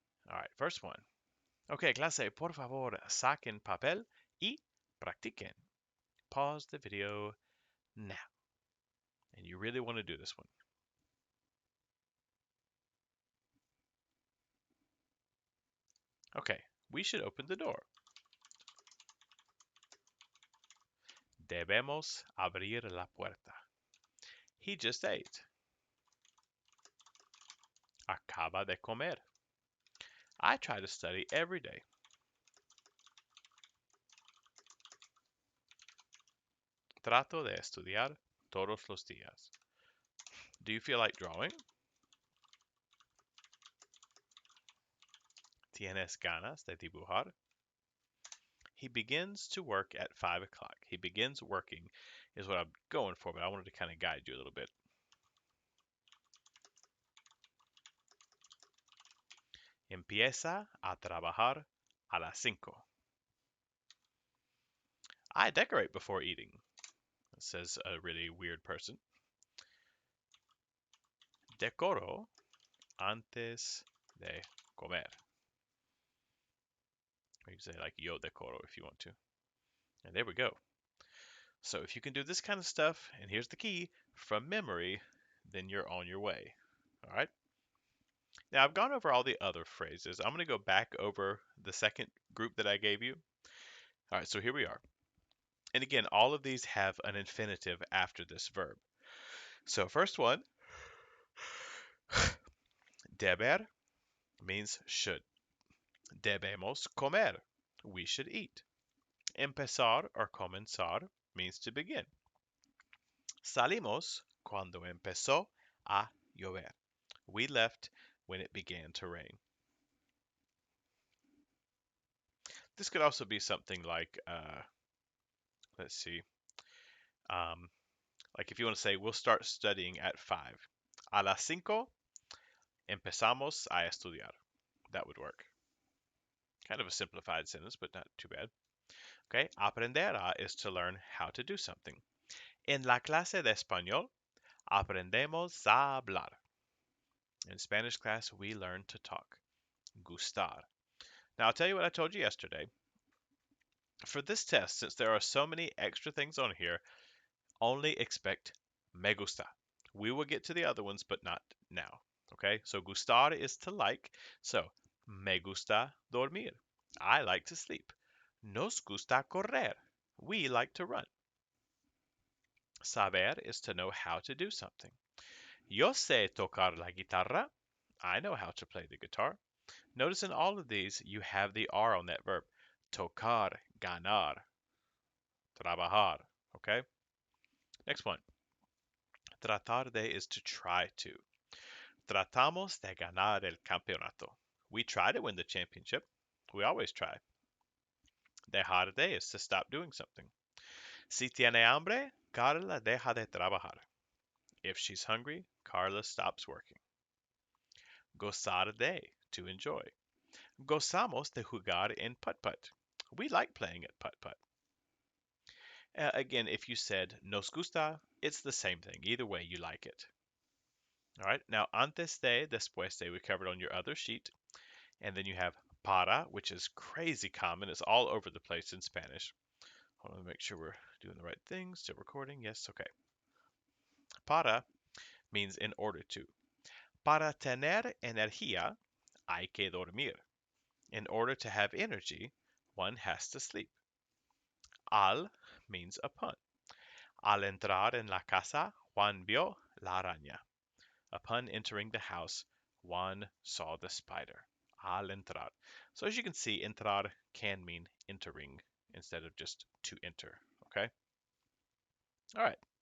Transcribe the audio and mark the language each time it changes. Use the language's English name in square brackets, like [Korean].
[English] All right, first one. Okay, [Spanish] clase, por favor, saquen papel y practiquen. [English] Pause the video now. And you really want to do this one. Okay, we should open the door. [Spanish] Debemos abrir la puerta. [English] He just ate. [Spanish] Acaba de comer. [English] I try to study every day. [Spanish] Trato de estudiar todos los días. [English] Do you feel like drawing? [Spanish] ¿Tienes ganas de dibujar? [English] He begins to work at 5 o'clock. He begins working is what I'm going for, but I wanted to kind of guide you a little bit. [Spanish] Empieza a trabajar a las 5. [English] I decorate before eating, says a really weird person. [Spanish] Decoro antes de comer. [English] Or you can say like [Spanish] yo decoro [English] if you want to. And there we go. So if you can do this kind of stuff, and here's the key, from memory, then you're on your way. All right? Now I've gone over all the other phrases. I'm going to go back over the second group that I gave you. All right, so here we are. And again, all of these have an infinitive after this verb. So first one, deber means should. [Spanish] Debemos comer. [English] We should eat. Empezar or comenzar means to begin. [Spanish] Salimos cuando empezó a llover. [English] We left when it began to rain. This could also be something like, let's see, um, like if you want to say, we'll start studying at 5. [Spanish] A las 5 empezamos a estudiar. [English] That would work. Kind of a simplified sentence, but not too bad. Okay, aprender a is to learn how to do something. [Spanish] En la clase de español, aprendemos a hablar. [English] In Spanish class, we learn to talk. Gustar. Now, I'll tell you what I told you yesterday. For this test, since there are so many extra things on here, only expect [Spanish] me gusta. [English] We will get to the other ones, but not now. Okay, so gustar is to like. So, [Spanish] me gusta dormir. [English] I like to sleep. [Spanish] Nos gusta correr. [English] We like to run. Saber is to know how to do something. [Spanish] Yo sé tocar la guitarra. [English] I know how to play the guitar. Notice in all of these, you have the R on that verb. Tocar, ganar, trabajar. Okay? Next one. Tratar de is to try to. [Spanish] Tratamos de ganar el campeonato. [English] We try to win the championship. We always try. Dejar de is to stop doing something. [Spanish] Si tiene hambre, Carla deja de trabajar. [English] If she's hungry, Carla stops working. [Spanish] Gozar de, [English] to enjoy. [Spanish] Gozamos de jugar en putt-putt. [English] We like playing at putt-putt. Again, if you said [Spanish] nos gusta, [English] it's the same thing. Either way, you like it. All right, now antes de, después de, we covered on your other sheet. And then you have para, which is crazy common. It's all over the place in Spanish. Hold on, make sure we're doing the right thing. Still recording? Yes, okay. Para means in order to. [Spanish] Para tener energía, hay que dormir. [English] In order to have energy, one has to sleep. Al means upon. [Spanish] Al entrar en la casa, Juan vio la araña. [English] Upon entering the house, Juan saw the spider. [Spanish] Al entrar. [English] So as you can see, entrar can mean entering instead of just to enter. Okay? All right.